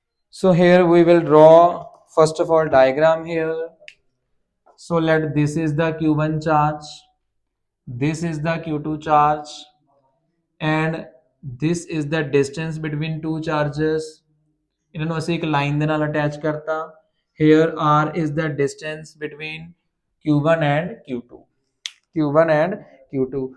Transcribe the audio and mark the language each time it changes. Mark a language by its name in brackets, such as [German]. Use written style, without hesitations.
[English] So here we will draw first of all diagram here. So let this is the Q1 charge, this is the Q2 charge, and this is the distance between two charges. [Punjabi] ਇਹਨਾਂ ਨੂੰ ਅਸੀਂ ਇੱਕ line ਦੇ ਨਾਲ attach ਕਰਤਾ। [English] here r is the distance between q1 and q2, q1 and q2.